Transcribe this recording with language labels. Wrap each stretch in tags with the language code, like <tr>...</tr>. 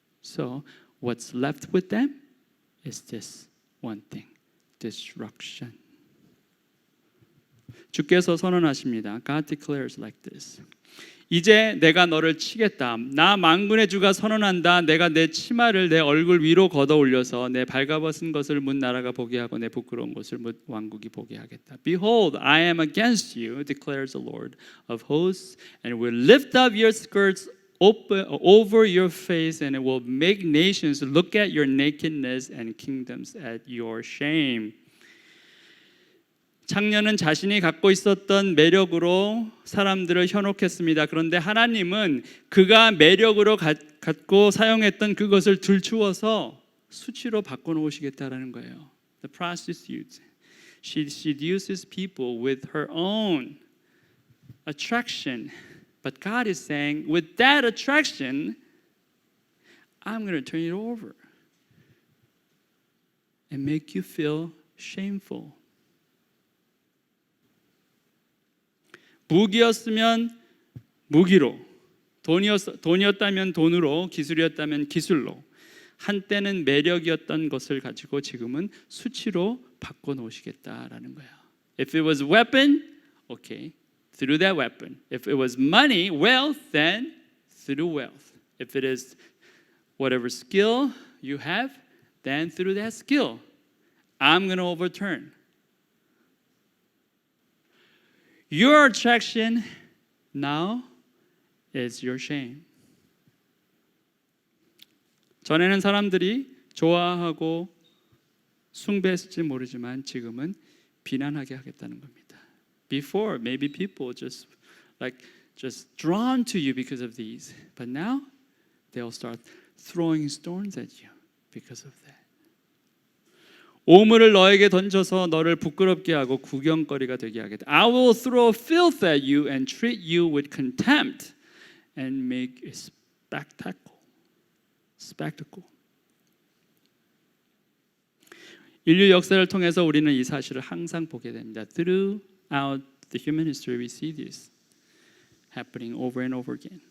<en>So what's left with them is this one thing, destruction.</en> <ko>주께서 선언하십니다.</ko> <en>God declares like this.</en> <ko>이제 내가 너를 치겠다. 나 만군의 주가 선언한다. 내가 내 치마를 내 얼굴 위로 걷어 올려서 내 발가벗은 것을 문 나라가 보게 하고 내 부끄러운 것을 문 왕국이 보게 하겠다.</ko> <en>Behold, I am against you, declares the Lord of hosts, and will lift up your skirts over your face, and it will make nations look at your nakedness and kingdoms at your shame.</en> <ko>창녀는 자신이 갖고 있었던 매력으로 사람들을 현혹했습니다. 그런데 하나님은 그가 매력으로 갖고 사용했던 그것을 들추어서 수치로 바꿔놓으시겠다라는 거예요.</ko> <en>The prostitute, she seduces people with her own attraction. But God is saying, with that attraction, I'm going to turn it over and make you feel shameful.</en> <ko>무기였으면 무기로, 돈이었다면 돈으로, 기술이었다면 기술로, 한때는 매력이었던 것을 가지고 지금은 수치로 바꿔놓으시겠다라는 거예요.</ko> <en>If it was weapon, okay, through that weapon. If it was money, wealth, then through wealth. If it is whatever skill you have, then through that skill. I'm going to overturn. Your attraction now is your shame.</en> <ko>전에는 사람들이 좋아하고 숭배했을지 모르지만 지금은 비난하게 하겠다는 겁니다.</ko> <en>Before, maybe people just drawn to you because of these, but now they'll start throwing stones at you because of that.</en> <ko>오물을 너에게 던져서 너를 부끄럽게 하고 구경거리가 되게 하겠다.</ko> <en>I will throw filth at you and treat you with contempt and make a spectacle.</en> <ko>인류 역사를 통해서 우리는 이 사실을 항상 보게 됩니다.</ko> <en>Throughout the human history, we see this happening over and over again.</en>